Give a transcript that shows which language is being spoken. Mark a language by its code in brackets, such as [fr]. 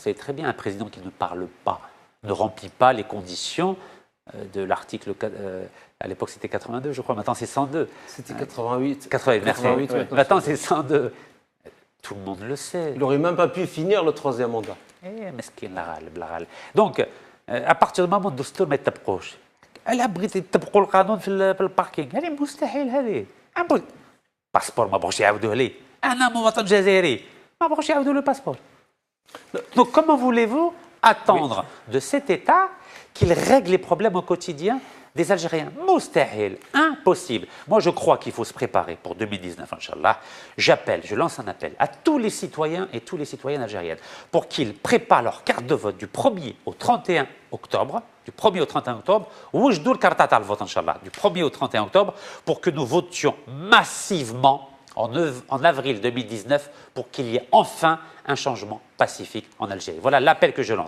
[fr] Vous savez très bien, un président qui ne parle pas, ne remplit pas les conditions de l'article, à l'époque c'était 82 je crois, maintenant c'est 102. C'était 88. 88, merci. Maintenant c'est 102. Tout le monde le sait. Il n'aurait même pas pu finir le 3e mandat. [ar] مسكين لا. [fr] Donc à partir du moment où [ar] الدستور ما يطبقوش الا بغيتي تطبقوا القانون في الباركينغ هذه مستحيل هذه باسبور ما بغوش يعاودوه لي انا مواطن جزائري ما بغوش يعاودوا le passeport. [fr] Donc comment voulez-vous attendre de cet État qu'il règle les problèmes au quotidien des Algériens? Moustahil, impossible. Moi, je crois qu'il faut se préparer pour 2019, Inch'Allah. Je lance un appel à tous les citoyens et toutes les citoyennes algériennes pour qu'ils préparent leur carte de vote du 1er au 31 octobre, du 1er au 31 octobre, ou je dois le carte à vote, Inch'Allah, du 1er au 31 octobre, pour que nous votions massivement en avril 2019 pour qu'il y ait enfin un changement pacifique en Algérie. Voilà l'appel que je lance.